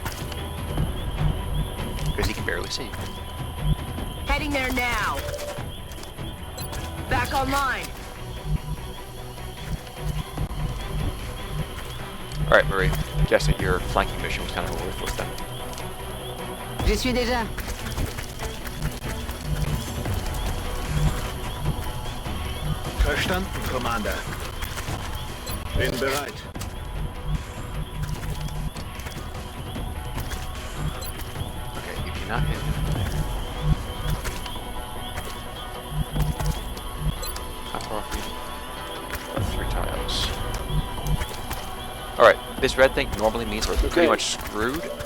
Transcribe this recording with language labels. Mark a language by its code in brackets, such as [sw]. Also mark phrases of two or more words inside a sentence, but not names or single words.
[en] Because he can barely see. Heading there now. Back online. Alright, Marie. I guess that your flanking mission was kind of worthless then. [fr] J'y suis déjà. [de] Verstanden, Commander. Bin bereit. [en] Okay, you cannot hit him from there. How far off are you? About 3 tiles. Alright, this red thing normally means we're pretty much screwed.